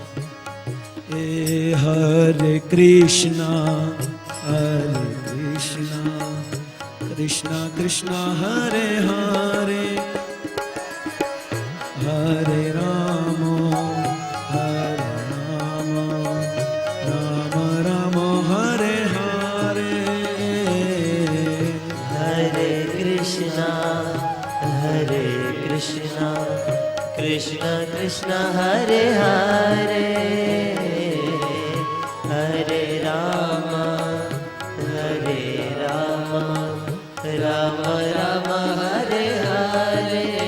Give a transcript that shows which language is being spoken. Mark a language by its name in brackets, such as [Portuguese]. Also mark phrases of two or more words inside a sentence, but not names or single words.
[Sanskrit] એ હરે કૃષ્ણ કૃષ્ણ કૃષ્ણ હરે હરે, હરે રામ રામ રામ હરે હરે, Krishna Krishna Krishna Hare Hare Hare Rama Hare Rama Rama Rama Hare Hare